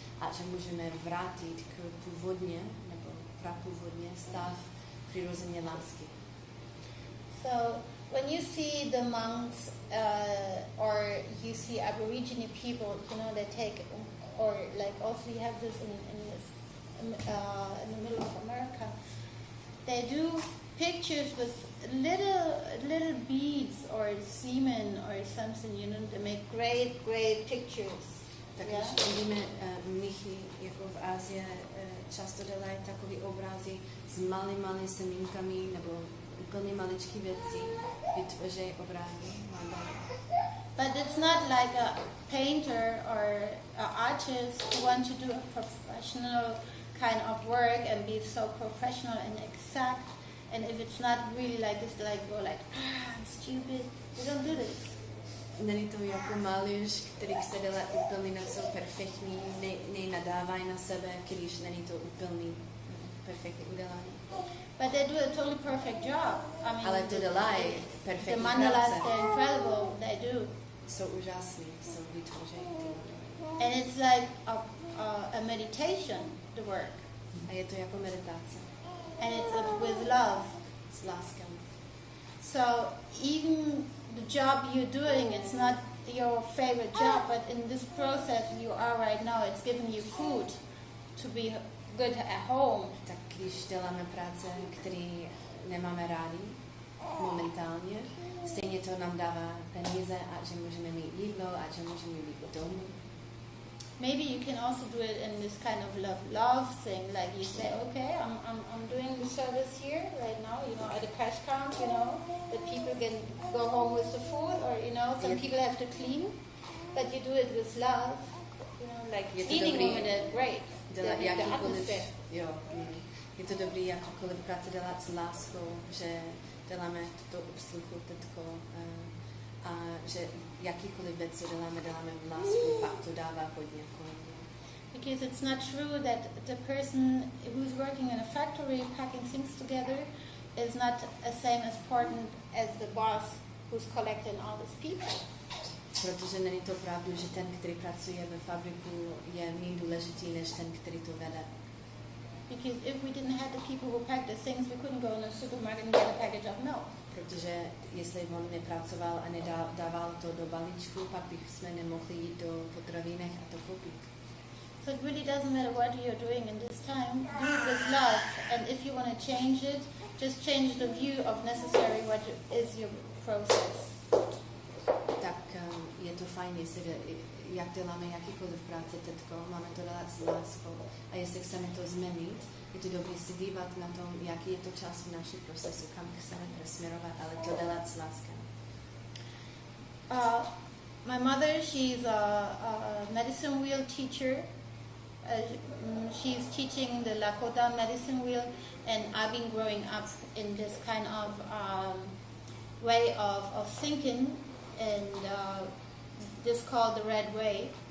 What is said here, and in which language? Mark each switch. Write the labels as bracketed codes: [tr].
[cs] A že můžeme vrátit k původně, nebo prapůvodně stav přirozeně lásky. [en] So when you see the monks or you see Aborigine people, you know, they take, or like also you have this in the middle of America, they do pictures with little beads or semen or something, you know, they make great pictures. [cs] Takže vidíme mnichy, jako v Ázii, často dělají takový obrazy s malými semínkami nebo úplně maličký věci, vytvoří obrazy. [en] But it's not like a painter or an artist who want to do a professional kind of work and be so professional and exact. And if it's not really like this, like go like, I'm stupid. We don't do this. [cs] Není to jako malíř, který chce dělat úplně něco perfektní, nenadávají na sebe, když není to úplně perfektně udělané. [en] But they do a totally perfect job. I mean, [cs] ale to dělají perfektní [en] the mandalas, they're incredible. They do. [cs] Jsou úžasní, jsou vytvoření. [en] And it's like a meditation, the work. [cs] A je to jako meditace. [en] And it's with love. [cs] S láskou. [en] So even the job you're doing, it's not your favorite job, but in this process you are right now, it's giving you food to be good at home. [cs] Tak když děláme práce, které nemáme rádi momentálně, stejně to nám dává peníze a že můžeme mít jídlo a že můžeme být domů. [en] Maybe you can also do it in this kind of love thing, like you say, okay, I'm doing the service here right now, you know, at the cash count, you know, that people can go home with the food, or you know, some people have to clean, but you do it with love, you know, like cleaning women is great. The atmosphere. [cs] Jo, je to dobrý jakoukoliv práce dělat s láskou, že děláme tuto obsluhu tetko a že jakýkoliv věc, co děláme v lásku, pak to dává hodně. [en] Because it's not true that the person who's working in a factory packing things together is not as same as important as the boss who's collecting all these people. [cs] Protože není to pravda, že ten, který pracuje ve fabriku, je méně důležitý než ten, který to vede. [en] Because if we didn't have the people who pack the things, we couldn't go in the supermarket and get a package of milk. [cs] Protože jestli on nepracoval a nedával to do balíčku, pak bychom nemohli jít do potravínek a to koupit. [en] So it really doesn't matter what you're doing in this time. Do it with love, and if you want to change it, just change the view of necessary what is your process. [cs] Tak je to fajn, jestli jak děláme jakýkoliv práce tetko, máme to dělat s láskou. A jestli chceme to změnit, je to dobré si dívat na tom, jaký je to čas v našem procesu, kam chceme presměrovat, ale to dělat s láskou. [en] My mother, she's a medicine wheel teacher. She's teaching the Lakota medicine wheel, and I've been growing up in this kind of way of thinking, and this called the Red Way.